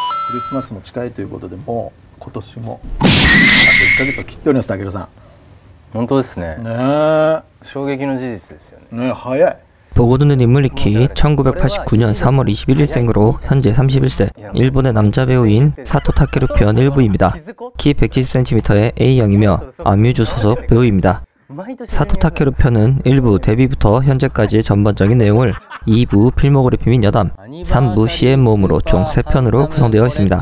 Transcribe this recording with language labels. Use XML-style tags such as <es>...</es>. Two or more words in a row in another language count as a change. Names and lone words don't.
<ja>クリスマスも近いということで、もう今年もあと1ヶ月を切っております。武さん、本当ですね。ねえ、衝撃の事実ですよね。ねえ、早い。</ja> <ko>보고드는 인물리키 1989년 3월 21일생으로 현재 31세 일본의 남자 배우인 사토 타케루 편 일부입니다. 키 170cm의 A형이며 아뮤즈 소속 배우입니다. 사토 타케루 편은 1부 데뷔부터 현재까지의 전반적인 내용을 2부 필모그래피 및 여담, 3부 CM 모음으로 총 3편으로 구성되어 있습니다.</ko>